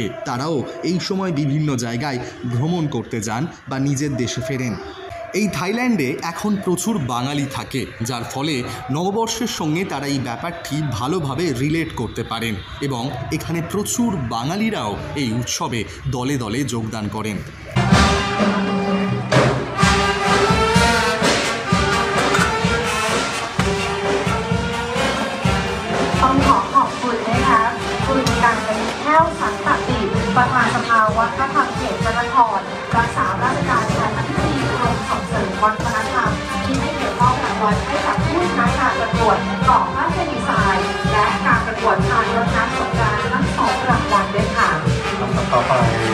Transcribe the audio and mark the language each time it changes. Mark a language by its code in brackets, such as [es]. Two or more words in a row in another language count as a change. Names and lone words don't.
[bn] তারাও এই সময় বিভিন্ন জায়গায় ভ্রমণ করতে যান বা নিজের দেশে ফেরেন। এই থাইল্যান্ডে এখন প্রচুর বাঙালি থাকে, যার ফলে নববর্ষের সঙ্গে তারা এই ব্যাপারটি ভালোভাবে রিলেট করতে পারেন এবং এখানে প্রচুর বাঙালিরাও এই উৎসবে দলে দলে যোগদান করেন। [th] ประธานสภาวัฒนธรรมเขตจันทรรักษาราชการแทนอธิบดีกรมส่งเสริมวัฒนธรรมที่ให้เกี่ยวข้องกับวัดให้กับผู้ชนะการประกวดต่อพระเจดีย์ทรายและการประกวดทางรถน้ำสงกรานต์ทั้ง2 รางวัลด้วยค่ะ